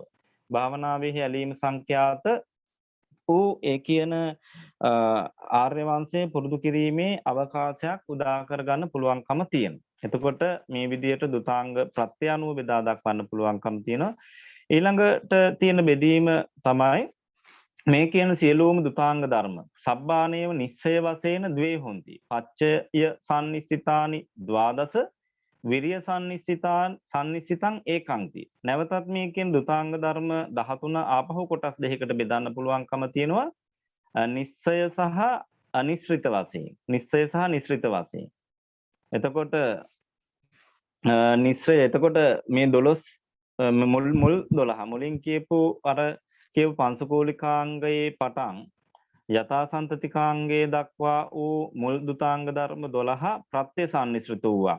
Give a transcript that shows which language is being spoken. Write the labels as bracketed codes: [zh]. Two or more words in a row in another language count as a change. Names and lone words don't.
[si] භාවනාවේ ඇලීම සංඛ්‍යාත වූ ඒ කියන ආර්ය වංශය පුරුදු කිරීමේ අවකාශයක් උදා කරගන්න පුළුවන්කම තියෙනවා. එතකොට මේ විදිහට දුතාංග ප්‍රත්‍ය අනුව බෙදා දක්වන්න පුළුවන්කම තියෙනවා. ඊළඟට තියෙන බෙදීම තමයි මේ කියන සියලුම දුතාංග ධර්ම [pi] සබ්බානේව නිස්සය [si] වශයෙන් [pi] ද්වේ හොಂತಿ. පච්චය සම්නිස්සිතානි ද්වාදස විරිය සම්නිස්සිතං ඒකංති. [si] නැවතත් මේ කියන දුතාංග ධර්ම 13 ආපහු කොටස් දෙකකට බෙදන්න පුළුවන්කම තියෙනවා. නිස්සය සහ අනිශ්රිත වශයෙන්. නිස්සය සහ නිශ්රිත වශයෙන්. එතකොට නිස්සය එතකොට මේ 12 මුල් 12 මුලින් කියපු අර කියපු පංසකෝලිකාංගයේ පටන් යථාසන්තතිකාංගයේ දක්වා වූ මුල් දුතාංග ධර්ම 12 ප්‍රත්‍ය සම්නිශ්‍රිත වූවා.